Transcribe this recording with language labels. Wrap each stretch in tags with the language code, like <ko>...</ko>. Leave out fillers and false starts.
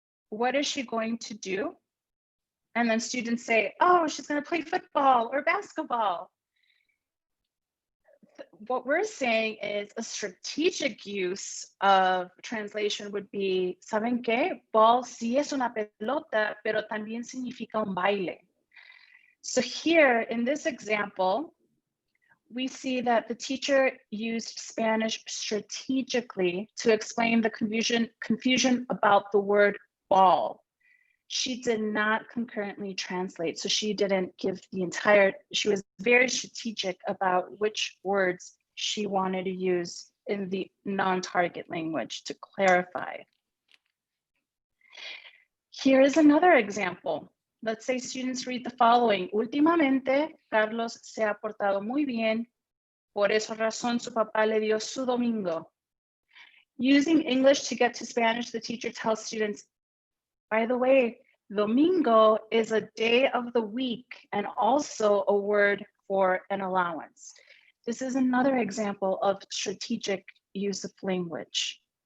<en>What is she going to do? And then students say, oh, she's going to play football or basketball. What we're saying is a strategic use of translation would be, ¿saben qué?</en> <es>Ball sí es una pelota, pero también significa un baile.</es> <en>So here in this example, we see that the teacher used Spanish strategically to explain the confusion about the word ball. She did not concurrently translate, so she didn't give the entire, she was very strategic about which words she wanted to use in the non-target language to clarify. Here is another example. Let's say students read the following.</en> <es>Últimamente, Carlos se ha portado muy bien. Por esa razón, su papá le dio su domingo.</es> <en>Using English to get to Spanish, the teacher tells students, by the way, domingo is a day of the week and also a word for an allowance. This is another example of strategic use of language.</en>